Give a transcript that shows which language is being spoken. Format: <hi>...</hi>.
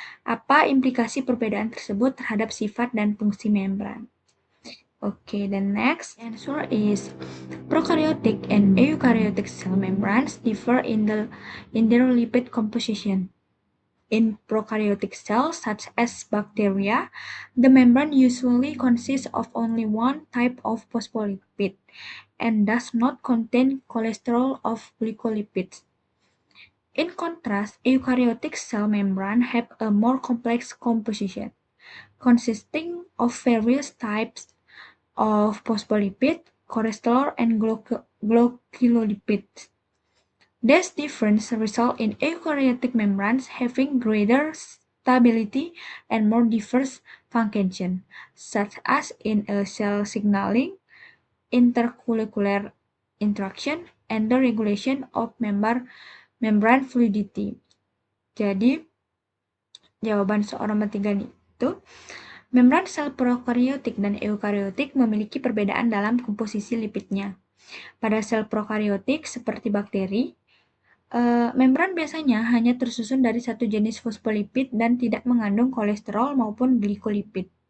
<id>Apa implikasi perbedaan tersebut terhadap sifat dan fungsi membran?</id> <en>Okay, the next answer is prokaryotic and eukaryotic cell membranes differ in their lipid composition. In prokaryotic cells, such as bacteria, the membrane usually consists of only one type of phospholipid and does not contain cholesterol or glycolipids. In contrast, eukaryotic cell membranes have a more complex composition, consisting of various types of phospholipid, cholesterol, and glycolipids. This difference results in eukaryotic membranes having greater stability and more diverse function, such as in a cell signaling, intermolecular interaction, and the regulation of membrane fluidity.</en> <id>Jadi, jawaban soal nomor 3 itu, membran sel prokaryotik dan eukaryotik memiliki perbedaan dalam komposisi lipidnya. Pada sel prokaryotik seperti bakteri, membran biasanya hanya tersusun dari satu jenis fosfolipid dan tidak mengandung kolesterol maupun glikolipid.</id>